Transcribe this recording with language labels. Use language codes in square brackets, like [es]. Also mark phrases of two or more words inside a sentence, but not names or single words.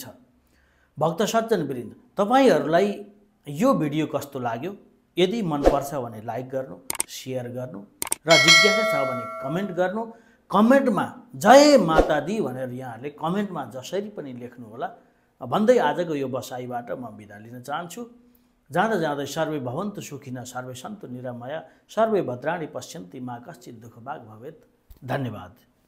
[ne] भक्त सज्जन वृन्द, तपाईँहरूलाई यो भिडियो कस्तो लाग्यो? यदि मनपर्छ भने लाइक गर्नु, सेयर गर्नु र जिज्ञासा छ भने कमेन्ट गर्नु। कमेन्टमा [hi] जय माता दी [ne] भनेर यहाँहरूले कमेन्टमा जसरी पनि लेख्नु होला भन्दै आजको यो बसाइबाट म बिदा लिन चाहन्छु। जाँदा जाँदै [sa] सर्वे भवन्तु सुखिनः, सर्वे सन्तु निरामया, सर्वे भद्राणि पश्यन्ति मा कश्चित् दुःखभाग् भवेत्। [ne] धन्यवाद।